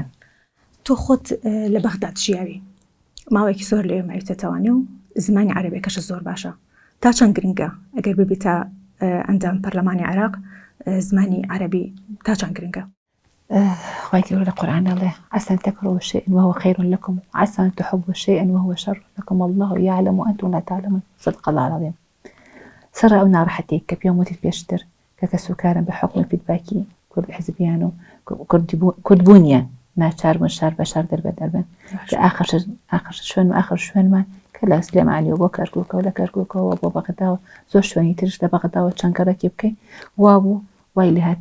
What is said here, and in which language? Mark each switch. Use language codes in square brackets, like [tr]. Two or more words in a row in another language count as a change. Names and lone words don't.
[ckb] تۆ خۆت لە بەغداد ژیاوی ماوەیەکی زۆر لێ ماویتەتەوانی و زمانی عەرەبیەکەش زۆر باشە تا چەند گرنگە ئەگەر ببیتە ئەندام پەرلەمانی عێراق زمانی عەرەبی تا چەند گرنگە خوای گەورە لە قورئان دەڵێ [ar] عسى أن تكرهوا شيئا وهو خير لكم وعسى أن تحبوا شيئا وهو شر لكم والله يعلم وأنتم لا تعلمون صدق الله العظيم [ckb] سر ئەو ناڕەحەتەی کە پێم وتی پێشتر کە کەسوکارم بە حکم فیدباکی کورد حزبیان و کوردبوونیان ناچار بوون شار بە شار دەربە دەربن کە ئاخر شوێن و ئاخر شوێنمان کە لە سلێمانی و بۆ کەرکووکەوە لە کەرکووکەوە بۆ بەغداوە زۆر شوێنی ترش لە بەغداوە چەند گەڕێکی بکەین وا بوو وای لێ هات